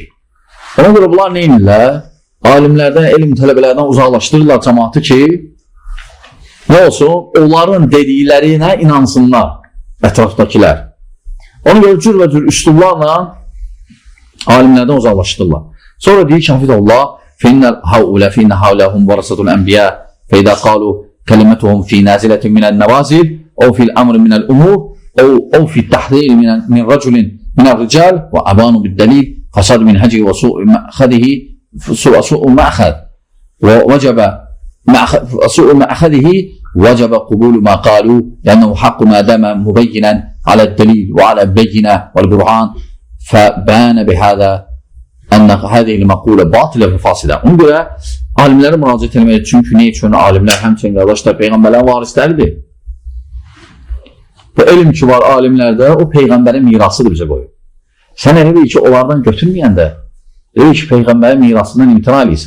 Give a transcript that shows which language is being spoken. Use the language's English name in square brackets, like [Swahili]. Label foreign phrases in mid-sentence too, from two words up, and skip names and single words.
[Azerbaijani] Ona görə bunlar nə edirlər? Alimlərdən, elm tələbələrdən uzaqlaşdırırlar cəmaatı ki, nə olsun? Onların dediklərinə inansınlar ətrafdakilər. Ona görə cür və cür üslublarla alimlərdən uzaqlaşdırırlar. Sonra deyir ki, Hafizullah, [Arabic] فَإِنَّ هَوْلَهُمْ وَرَسَةُ الْأَنْبِيَاءِ فَإِذَا قَالُوا كَلِمَتُهُمْ فِي نَازِلَةٍ مِنَ النَّوَازِلِ أو في الأمر من الأمور أو في التحذير من رجل من الرجال وأبانوا بالدليل فساد منهجه وسوء مأخذه سوء مأخذه وجب قبول ما قالوا لأنه حق ما دام مبينا على الدليل وعلى البينة والبرهان فبان بهذا أن هذه المقولة باطلة وفاسدة. [Azerbaijani] Ona görə alimlərə müraciət etməlidir. Çünki nə üçün alimlər həmçinin qardaşlar Peyğəmbərlərin varisləridir. Bu elm ki var alimlərdə, o Peyğəmbərin mirasıdır bizə qoyub. Sən elə deyil ki, onlardan götürməyəndə, deyil ki, Peyğəmbərin mirasından imtina eləyirsən.